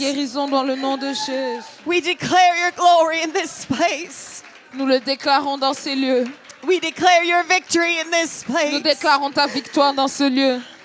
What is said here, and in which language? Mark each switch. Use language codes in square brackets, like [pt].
[fr] guérison dans le nom de Jésus. [en] We declare your glory in this place. [fr] Nous le déclarons dans ces lieux. [en] We declare your victory in this [fr] Nous [en] place. [fr] déclarons ta victoire dans ce lieu.